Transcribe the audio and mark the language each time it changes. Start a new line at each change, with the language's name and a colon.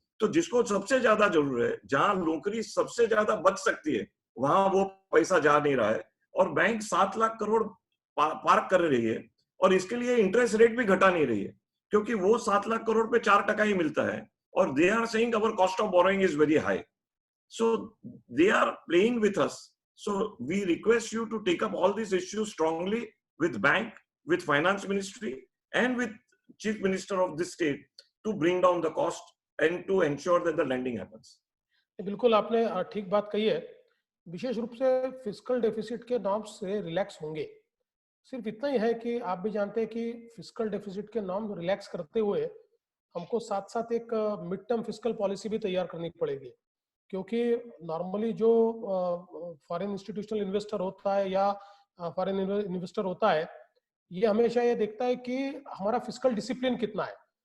Hindi: तो जिसको सबसे ज्यादा जरूरत है, जहां नौकरी सबसे ज्यादा बच सकती है, वहां वो पैसा जा नहीं रहा है और बैंक 7 लाख करोड़ पार्क कर रही है और इसके लिए इंटरेस्ट रेट भी घटा नहीं रही है, क्योंकि वो 7 लाख करोड़ पे 4% ही मिलता है और
English: They are saying our cost of borrowing is very high. So they are playing with us. So we request you to take up all this issues strongly with bank, with finance ministry and with chief minister of this state to bring down the cost and to ensure that the lending happens.
Hindi: बिल्कुल आपने ठीक बात कही है। विशेष रूप से fiscal deficit के norms से रिलैक्स होंगे। सिर्फ इतना ही है कि आप भी जानते हैं कि फिस्कल डेफिसिट के नॉर्म रिलैक्स करते हुए हमको साथ साथ एक मिड टर्म फिस्कल पॉलिसी भी तैयार करनी पड़ेगी, क्योंकि नॉर्मली जो फॉरेन इंस्टीट्यूशनल इन्वेस्टर होता है या फॉरेन इन्वेस्टर होता है, ये हमेशा ये देखता है कि हमारा फिस्कल डिसिप्लिन कितना है।